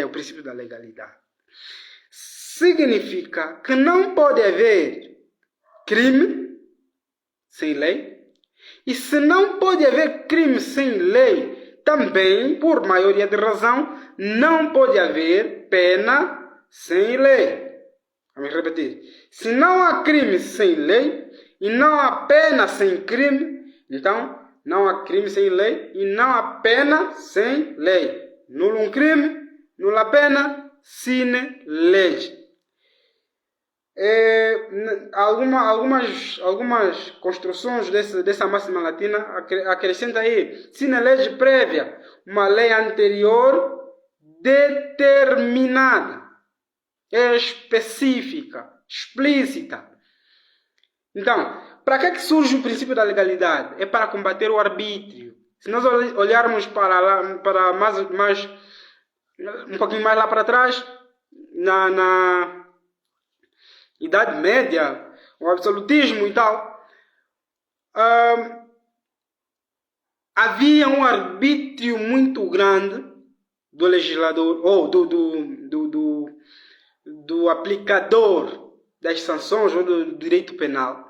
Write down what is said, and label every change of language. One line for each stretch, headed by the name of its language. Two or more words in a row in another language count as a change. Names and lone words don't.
Portuguese: O princípio da legalidade significa que não pode haver crime sem lei, e se não pode haver crime sem lei, também, por maioria de razão, não pode haver pena sem lei. Vamos repetir. Se não há crime sem lei e não há pena sem crime, então não há crime sem lei e não há pena sem lei.
Latin: Nullum crime, nulla pena sine lege.
Portuguese: Algumas construções dessa máxima latina acrescenta aí
Latin: sine lege prévia,
Portuguese: uma lei anterior determinada, específica, explícita. Então, para que surge o princípio da legalidade? É para combater o arbítrio. Se nós olharmos para mais um pouquinho mais lá para trás, na Idade Média, o absolutismo e tal, havia um arbítrio muito grande do legislador ou do aplicador das sanções ou do direito penal.